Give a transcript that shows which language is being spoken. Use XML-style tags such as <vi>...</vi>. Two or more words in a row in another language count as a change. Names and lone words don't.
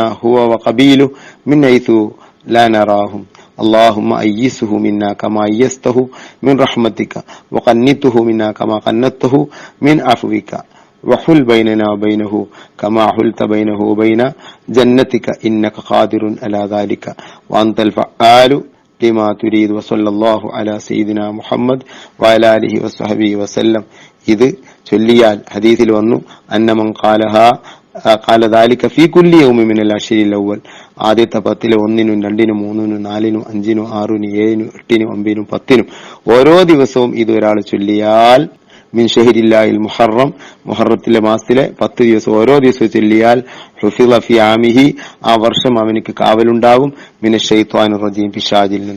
<ar>هو وقبيله من حيث لا نراهم اللهم أيسه منا كما أيسته من رحمتك وقنته منا كما قنته من عفوك وحل بيننا وبينه كما حلت بينه وبين جنتك إنك قادر على ذلك وأنت الفعال لما تريد وصلى الله على سيدنا محمد وعلى آله وصحبه وسلم.</ar> <ml>ഇത് ചൊല്ലിയാൽ ഹദീസിൽ വന്നു</ml> <ar>أن من قال ذلك في كل يوم من العشر الأول,</ar> <ml>ആദ്യത്തെ 10 1നും 2നും 3നും 4നും 5നും 6നും 7നും 8നും 9നും 10നും ഓരോ ദിവസവും ഇത് ഒരാൾ ചൊല്ലിയാൽ</ml> <ar>من شهر الله المحرم,</ar> <ml>മുഹറത്തിലെ മാസത്തിലെ 10 ദിവസം ഓരോ ദിവസവും ചൊല്ലിയാൽ</ml> <ar>حفظ في عامه,</ar> <ml>ആ വർഷം അവനിക്ക് കാവലുണ്ടാകും</ml> <ar>من الشيطان الرجيم,</ar> <ml>പിശാചിൽ നിന്ന്.</ml>